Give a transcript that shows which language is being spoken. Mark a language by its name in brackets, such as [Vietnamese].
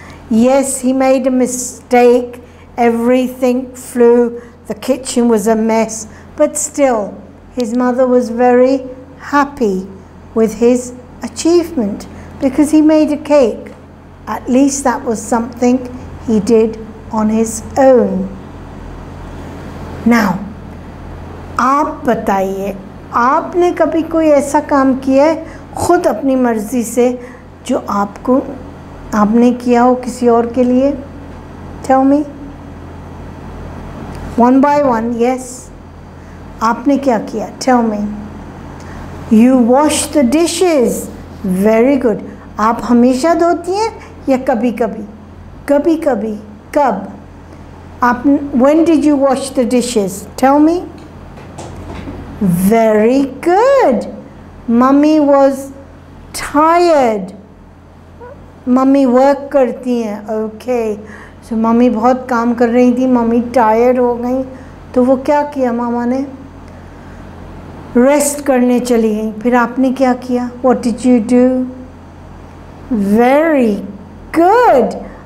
[English] Yes, he made a mistake. Everything flew. The kitchen was a mess. But still, his mother was very happy with his achievement because he made a cake. At least that was something he did on his own. [Hindi] Now, आप बताइए, आपने कभी कोई ऐसा काम किया है खुद अपनी मर्जी से जो आपने किया हो किसी और के लिए? [English] Tell me. One by one, yes. [Hindi] आपने क्या किया? [English] Tell me. You wash the dishes. Very good. [Hindi] आप हमेशा धोती हैं या कभी-कभी? कभी-कभी. कब? [English] When did you wash the dishes? Tell me. Very good. Mummy was tired. Mummy work [Hindi] करती हैं. [English] Okay. [Hindi] So मम्मी बहुत काम कर रही थी. मम्मी tired हो गई. तो वो क्या किया मामा ने? Rest करने चली गई. फिर आपने क्या किया? [English] What did you do? Very good.